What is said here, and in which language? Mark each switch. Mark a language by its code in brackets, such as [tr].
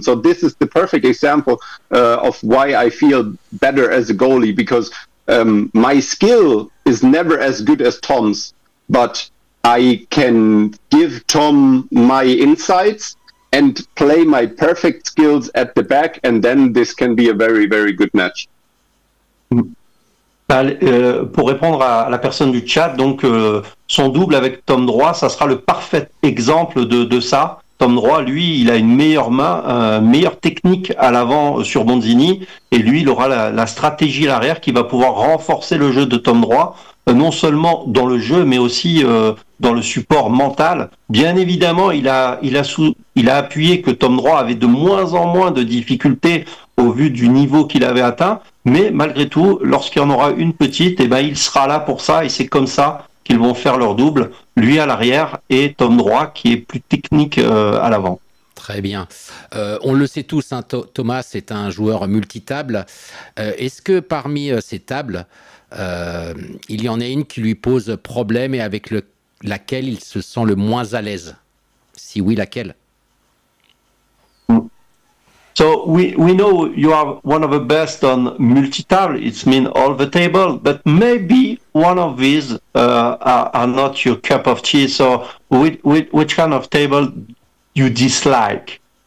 [en] So this is the perfect example of why I feel better as a goalie, because my skill is never as good as Tom's, but I can give Tom my insights and play my perfect skills at the back, and then this can be a very, very good match. [fr] Pour répondre à la personne du chat, donc son double avec Tom Droit, ça sera le parfait exemple de ça. Tom Droit, lui, il a une meilleure main, meilleure technique à l'avant sur Bonzini, et lui, il aura la stratégie à l'arrière qui va pouvoir renforcer le jeu de Tom Droit, non seulement dans le jeu, mais aussi dans le support mental. Bien évidemment, il a appuyé que Tom Droit avait de moins en moins de difficultés au vu du niveau qu'il avait atteint, mais malgré tout, lorsqu'il y en aura une petite, eh ben, il sera là pour ça, et c'est comme ça qu'ils vont faire leur double, lui à l'arrière et Tom Droit qui est plus technique à l'avant. Très bien. On le sait tous, hein, Thomas est un joueur multitable. Est-ce que parmi ces tables, il y en a une qui lui pose problème et avec laquelle il se sent le moins à l'aise? Si oui, laquelle? [en] So we know you are one of the best on multi-table. It's mean all the table, but maybe one of these are not your cup of tea. So which kind of table you dislike?